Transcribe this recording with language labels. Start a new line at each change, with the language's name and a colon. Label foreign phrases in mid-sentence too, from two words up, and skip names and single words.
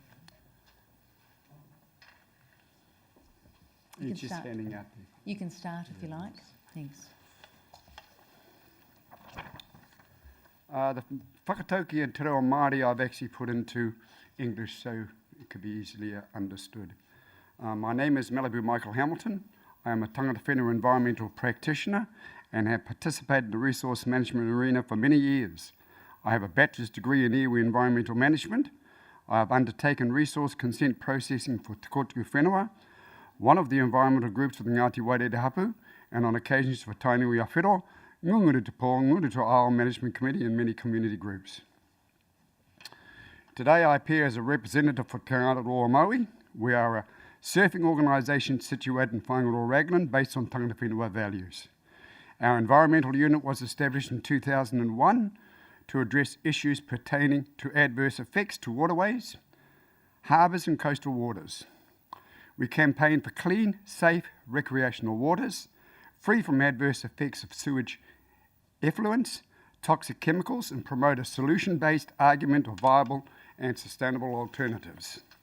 English: You You're can just start. standing out there. You can start if you like. Thanks. The whakatauki and te reo Māori I've actually put into English so it could be easily understood. My name is Malibu Michael Hamilton. I am a
Māori: tangata whenua
English: environmental practitioner and have participated in the resource management arena for many years. I have a bachelor's degree in iwi environmental management. I have undertaken resource consent processing for Te Kotuku Whenua, one of the environmental groups of the Ngāti Wairere Hapu, and on occasions for Tainui Awhiro, Ngunguru Te Po, Nguru Te Ao Management Committee, and many community groups. Today I appear as a representative for Te Ngāti Roa Maui. We are a surfing organisation situated in Whangaroa Raglan based on
Māori: tangata whenua
English: values. Our environmental unit was established in 2001 to address issues pertaining to adverse effects to waterways, harbours and coastal waters. We campaign for clean, safe, recreational waters, free from adverse effects of sewage effluents, toxic chemicals, and promote a solution-based argument of viable and sustainable alternatives.